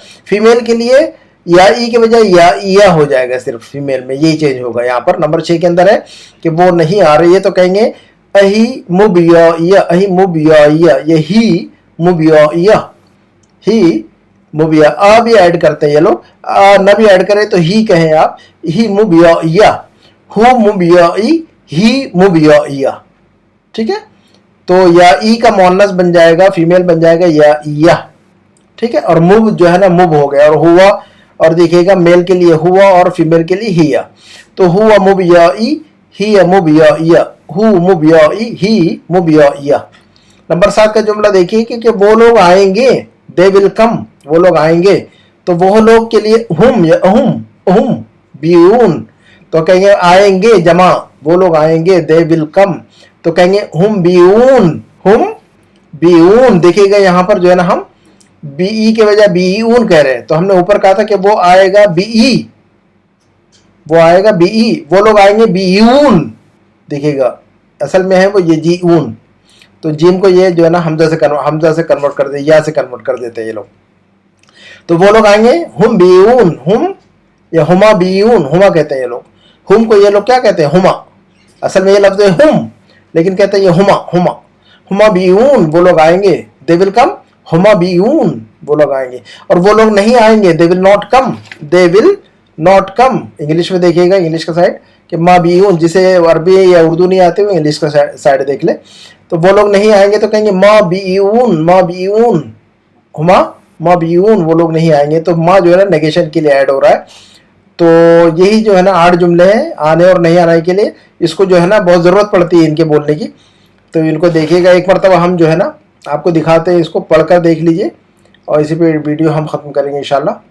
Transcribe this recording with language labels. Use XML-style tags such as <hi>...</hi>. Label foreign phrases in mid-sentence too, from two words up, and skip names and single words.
<hi>फीमेल के लिए या ई के बजाय या इया हो जाएगा, सिर्फ फीमेल में यही चेंज होगा। यहाँ पर नंबर 6 के अंदर है कि वो नहीं आ रही है, तो कहेंगे</hi> <ar>هي ما بتيجي، هي ما بتيجي, هي ما بتيجي، هي ما بتيجي.</ar> <hi>आ भी ऐड करते हैं ये लोग, न भी ऐड करें तो ही कहें आप,</hi> <ar>هي ما بتيجي، هو ما بيجي، هي ما بتيجي.</ar> <hi>ठीक है, तो या ई का मुअन्नस बन जाएगा, फीमेल बन जाएगा या इया। ठीक है, और मुब जो है ना मुब हो गया, और हुआ, और देखिएगा मेल के लिए हुआ और फीमेल के लिए हिया। तो</hi> <ar>هو ما بيجي، هي ما بتيجي، هو ما بيجي، هي ما بتيجي.</ar> <hi>नंबर 7 का जुमला देखिए कि वो लोग आएंगे,</hi> <en>they will come,</en> <hi>वो लोग आएंगे। तो वो लोग के लिए हुम या अहुम,</hi> <ar>هم بيجون,</ar> <hi>तो कहेंगे आएंगे जमा, वो लोग आएंगे,</hi> <en>they will come,</en> <hi>तो कहेंगे</hi> <ar>هم بيجون، هم بيجون.</ar> <hi>देखिएगा यहाँ पर जो है ना हम बीई के बजाय बीऊन कह रहे हैं। तो हमने ऊपर कहा था कि</hi> <ar>وه آئے گا بيجي,</ar> <hi>वो आएगा बीई, वो लोग आएंगे बीऊन। देखिएगा असल में है वो ये जीऊन, तो जीम को ये जो है ना हमजा से कन्वर्ट कर दे, या से कन्वर्ट कर देते हैं ये लोग। तो वो लोग आएंगे</hi> <ar>هم بيجون، هم يا هما بيجون,</ar> <hi>हुमा कहते हैं ये लोग। हुम को ये लोग क्या कहते हैं, हुमा, असल में ये लफ्ज है हुम, लेकिन कहते हैं ये हुमा, हुमा,</hi> <ar>هما بيجون,</ar> <hi>वो लोग आएंगे,</hi> <en>they will come,</en> <ar>هما بيجون,</ar> <hi>वो लोग आएंगे। और वो लोग नहीं आएंगे,</hi> <en>they will not come, they will not come.</en> <hi>इंग्लिश में देखिएगा, इंग्लिश का साइड कि</hi> <ar>ما بيجون,</ar> <hi>जिसे अरबी या उर्दू नहीं आते हुए इंग्लिश का साइड देख ले। तो वो लोग नहीं आएंगे तो कहेंगे</hi> <ar>ما بيجون، ما بيجون، هما ما بيجون,</ar> <hi>वो लोग नहीं आएंगे। तो माँ जो है ना नेगेशन के लिए ऐड हो रहा है। तो यही जो है ना 8 जुमले हैं आने और नहीं आने के लिए। इसको जो है ना बहुत ज़रूरत पड़ती है इनके बोलने की, तो इनको देखिएगा। एक मरतबा हम जो है ना आपको दिखाते हैं, इसको पढ़कर देख लीजिए, और इसी पे वीडियो हम ख़त्म करेंगे इंशाल्लाह।</hi>